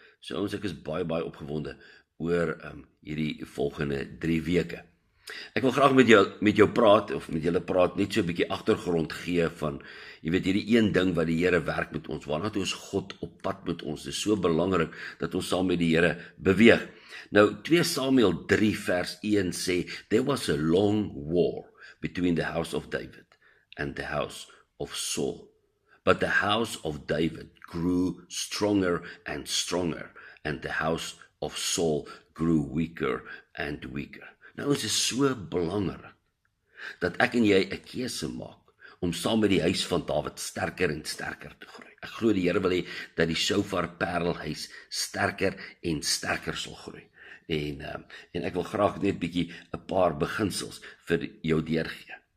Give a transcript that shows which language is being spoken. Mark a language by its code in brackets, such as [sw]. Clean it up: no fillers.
[af] So ek is baie opgewonde oor hierdie volgende 3 weke. Ek wil graag met jou praat, of met julle praat, net so 'n bietjie agtergrond gee van, jy weet, hierdie een ding wat die Here werk met ons, waarna toe ons God op pad met ons. Dit is so belangrik dat ons saam met die Here beweeg. Nou, 2 Samuel 3 vers 1 sê, [en] there was a long war between the house of David and the house of Saul. But the house of David grew stronger and stronger, and the house of Saul grew weaker and weaker. [af] Nou, ons is so belangrik dat ek en jy 'n keuse maak om saam met die huis van Dawid sterker en sterker te groei. Ek glo die Here wil hê dat die Shofar Parelhuis sterker en sterker sal groei. En ek wil graag net bietjie 'n paar beginsels vir jou deurgee.